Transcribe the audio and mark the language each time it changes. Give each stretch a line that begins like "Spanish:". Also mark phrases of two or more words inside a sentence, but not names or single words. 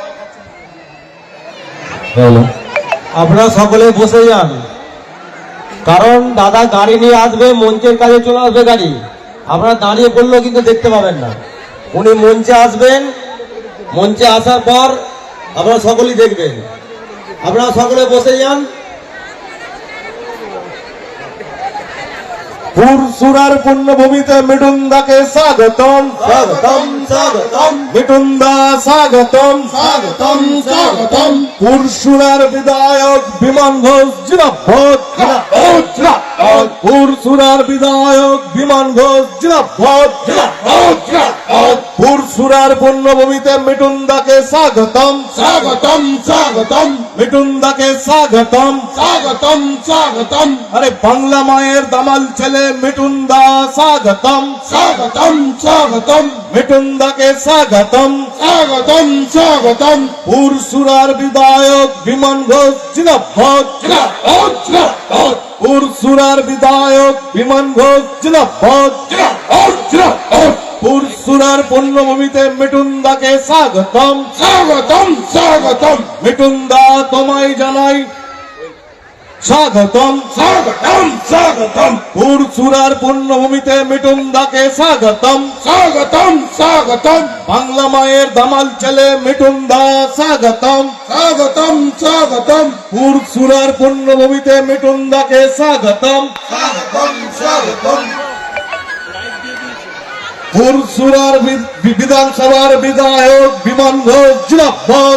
Bangla: আপনারা সকলে বসে যান, কারণ দাদা গাড়ি নিয়ে আসবে, মঞ্চের কাছে চলে আসবে গাড়ি। আপনারা দাঁড়িয়ে পড়লেও কিন্তু দেখতে পাবেন না। উনি মঞ্চে আসবেন, মঞ্চে আসার পর আপনারা সকলেই দেখবেন। আপনারা সকলে বসে যান। পুরসুরার পুণ্যভূমিতে মিঠুনদাকে স্বাগতম, স্বাগতম, স্বাগতম, মিঠুনদা স্বাগতম, স্বাগতম, স্বাগতম। পুরসুরার বিধায়ক বিমান ঘোষ জিন্দাবাদ, জিন্দাবাদ, জিন্দাবাদ। পুরসুরার বিধায়ক বিমান ঘোষ জিন্দাবাদ পুরসুরার পুণ্যভূমিতে মিটুন্দাকে স্বাগতম স্বাগতম স্বাগতম মিটুন্দাকে স্বাগতম স্বাগতম স্বাগতম আরে বাংলা মায়ের দামাল ছেলে মিটুন্দা স্বাগতম স্বাগতম স্বাগতম মিটুন্দাকে স্বাগতম স্বাগতম স্বাগতম পুরসুরার বিধায়ক বিমান ঘোষ জিন্দাবাদ জিন্দাবাদ জিন্দাবাদ পুরসুরার বিধায়ক বিমান ঘোষ জিন্দাবাদ জিন্দাবাদ জিন্দাবাদ পুরসুরার পুণ্যভূমিতে মিটুন্দাকে স্বাগতম স্বাগতম স্বাগতম মিটুন্দা তোমায় জানাই স্বাগতম স্বাগতম স্বাগতম পুরসুরার পুণ্যভূমিতে মিটুন্দাকে স্বাগতম স্বাগতম স্বাগতম বাংলা মায়ের দামাল ছেলে মিটুন্দা স্বাগতম স্বাগতম স্বাগতম পুরসুরার পুণ্যভূমিতে মিটুন্দাকে স্বাগতম স্বাগতম স্বাগতম পুরসুরার বিধানসভার বিধায়ক বিমান ঘোষ জিন্দাবাদ